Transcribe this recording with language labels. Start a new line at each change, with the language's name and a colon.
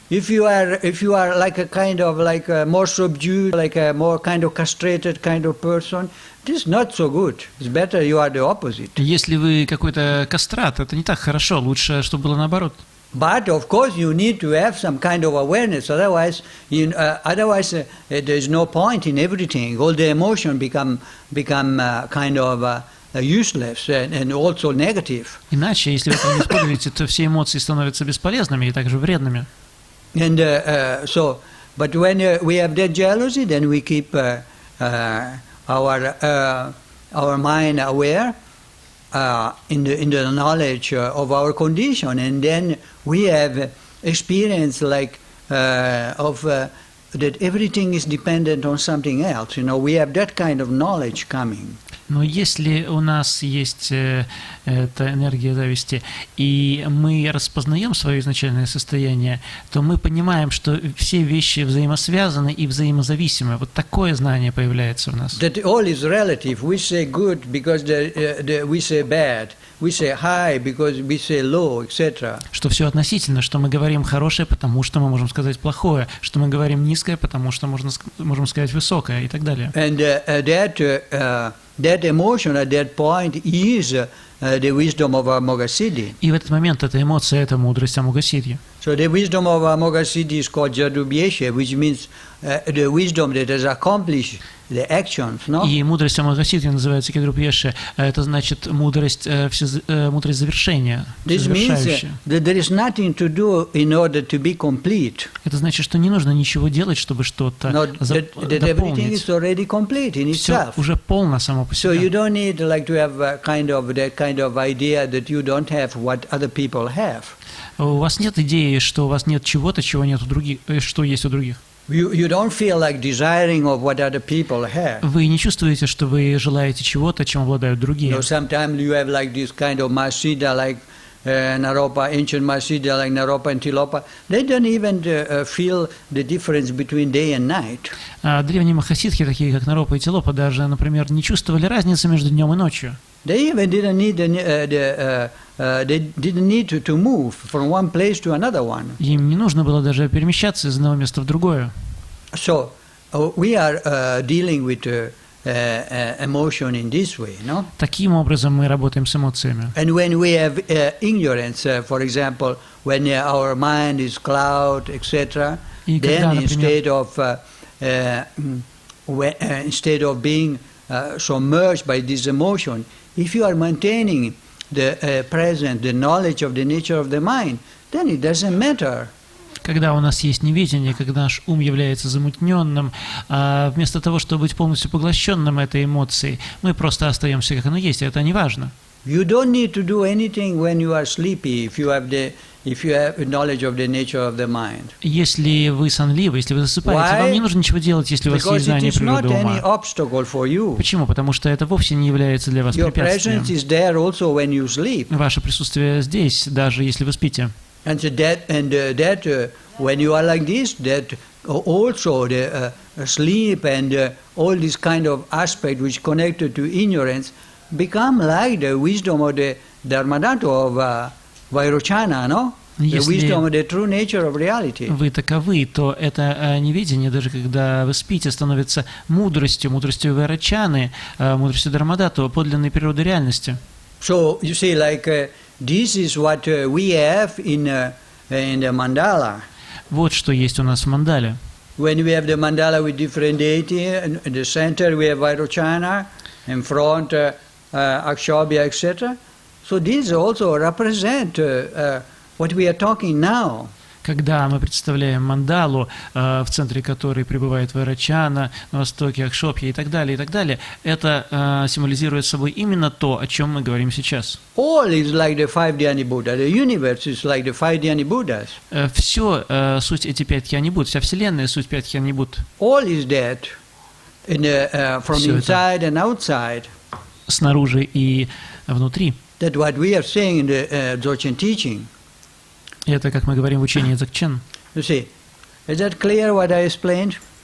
English: If you are like a kind of like a more subdued, like a more kind of castrated kind of person, this is not so good. It's better you are the opposite.
Russian: Если вы какой-то кастрат, это не так хорошо, лучше, чтобы было наоборот.
English: But of course you need to have some kind of awareness. Otherwise, there is no point in everything. All the emotion become kind of useless and also negative.
Russian: Иначе, если вы это не используете, то все эмоции становятся бесполезными и также вредными.
English: And but when we have that jealousy, then we keep our mind aware in the knowledge of our condition, and then we have experience like that everything is dependent on something else. We have that kind of knowledge coming.
Russian: Но если у нас есть эта энергия зависти, и мы распознаем свое изначальное состояние, то мы понимаем, что все вещи взаимосвязаны и взаимозависимы. Вот такое знание появляется в нас.
English: That all is relative. We say good because we say bad. We say high because we say low, etc.
Russian: Что все относительно, что мы говорим хорошее, потому что мы можем сказать плохое, что мы говорим низкое, потому что можем сказать высокое и так далее.
English: And that emotion at that point is the wisdom of our Mogasiddhi.
Russian: И в этот момент эта эмоция – это мудрость Амугасидхи.
English: So the wisdom of our Mogasiddhi is called Jadubhyesha, which means the wisdom that has accomplished the actions, no?
Russian: И мудрость Амугасидхи называется Кедрупьеша. Это значит мудрость завершения,
English: This means
Russian: завершающая.
English: that there is nothing to do in order to be complete.
Russian: Это значит, что не нужно ничего делать, чтобы что-то
English: That everything is
Russian: дополнить.
English: already complete in
Russian: Все
English: itself.
Russian: уже полно само по
English: So you
Russian: себе.
English: don't need like to have that kind of idea that you don't have what other people have.
Russian: У вас нет идеи, что у вас нет чего-то, чего нет у других, что есть у других.
English: You don't feel like desiring of what other people have.
Russian: Вы не чувствуете, что вы желаете чего-то, чем обладают другие.
English: Sometimes you have like this kind of masjida like Naropa, ancient masjida like Naropa and Tilopa. They don't even feel the difference between day and night.
Russian: А древние махасидхи, такие как Наропа и Тилопа, даже, например, не чувствовали разницы между днем и ночью.
English: They even didn't need they didn't need to move from one place to another one.
Russian: Им не нужно было даже перемещаться из одного места в другое.
English: So we are dealing with emotion in this way, no?
Russian: Таким образом мы работаем с эмоциями.
English: And when we have ignorance, for example, when our mind is cloud, etc.,
Russian: И
English: then
Russian: когда, например,
English: instead of being submerged by this emotion, if you are maintaining the present, the knowledge of the nature of the mind, then it doesn't matter.
Russian: Когда у нас есть неведение, когда наш ум является замутненным, вместо того, чтобы быть полностью поглощенным этой эмоцией, мы просто остаемся как оно есть, и это не важно.
English: You don't need to do anything when you are sleepy if you have knowledge of the nature of the mind.
Russian: Если вы сонливы, если вы засыпаете, вам не нужно ничего делать, если у вас есть знание природы ума. Почему? Потому что это вовсе не является для вас препятствием. Ваше присутствие здесь, даже если вы спите.
English: And so when you are like this, that also the sleep and all this kind of aspect which connected to ignorance become like the wisdom of the Dharmadhatu of Vairochana, no? The wisdom of the true nature of reality.
Russian: Вы таковы, то это неведение, даже когда вы спите, становится мудростью Вайрочаны, мудростью Дharmadhatu, подлинной природы реальности.
English: So you see, like this is what we have in the mandala.
Russian: Вот что есть у нас в мандале.
English: When we have the mandala with different deity, in the center we have Vairochana, in front Akshobhya, etc. So these also represent what we are talking now.
Russian: Когда мы представляем мандалу, в центре которой пребывает Вайрочана, на востоке Акшобхья и так далее, это символизирует собой именно то, о чем мы говорим сейчас.
English: All is like the five Dhyani Buddha. The universe is like the five Dhyani Buddhas.
Russian: Все суть эти пять Дhyani Будд, вся Вселенная суть пять Дhyani Будд.
English: All is that from inside and outside.
Russian: Снаружи и внутри.
English: That what we are saying in the Dzogchen teaching.
Russian: Это, как мы говорим в учении Dzogchen.
English: You see, is that clear what I explained?